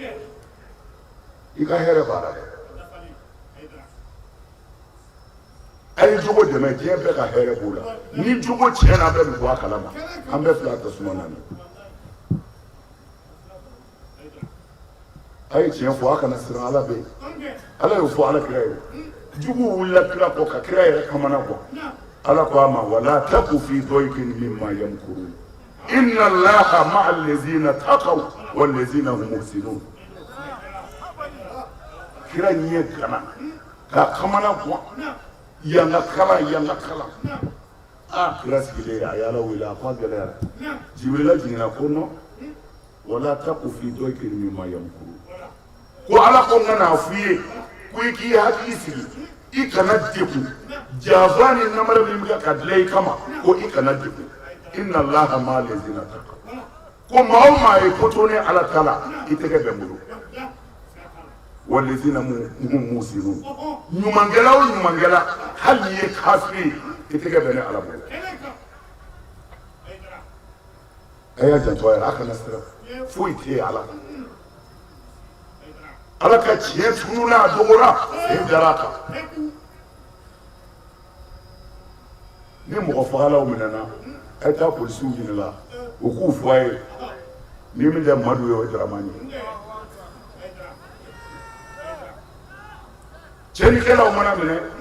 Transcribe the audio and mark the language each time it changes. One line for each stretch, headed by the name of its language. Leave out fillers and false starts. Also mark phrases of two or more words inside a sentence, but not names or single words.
Bambara: i ka hɛrɛ b'a la dɛ a ye jogo dɛmɛ diɲɛ bɛɛ ka hɛrɛ b'o la ni jogo tiɲɛna a bɛɛ bɛ bɔ a kalama an bɛɛ fila tasuma na a ye tiɲɛ fɔ a kana siran ala bɛ yen ala y'o fɔ ala kira ye jugu wulila kira kɔ ka kira yɛrɛ kamana kɔ ala ko a ma
Arabic: ولا تك في ضيق مما يمكرون إن الله مع الذين اتقوا والذين هم محسنون
Bambara: kira ɲɛ gana ka kamana kɔ yanga kala kira sigilen a y'ala wele a ko a gɛlɛyara jibrila jiginna ko non
Arabic: ولا تك في ضيق مما يمكرون
Bambara: ko ala ko n kana f'i ye ko i k'i hakili sigi i kana degun janfa ni namara min bɛ ka dilan i kama ko i kana degun
Arabic: إن الله مع الذين اتقوا
Bambara: ko maa o maa ye ko to ni ala ta la i tɛgɛ bɛ n bolo
Arabic: والذين هم محسنون
Bambara: ɲumankɛla o ɲumankɛla hali n'i ye kafiri i tɛgɛ bɛ ne ala bolo a y'a janto a yɛrɛ a kana siran foyi tɛ yen ala ala ka tiɲɛ tununa a dogora e dara a kan ni mɔgɔ fagalaw minɛna a ye taa polisiw ɲininka u k'u fɔ a ye ni min tɛ madu ye o ye daramani ye cɛnnikɛlaw mana minɛ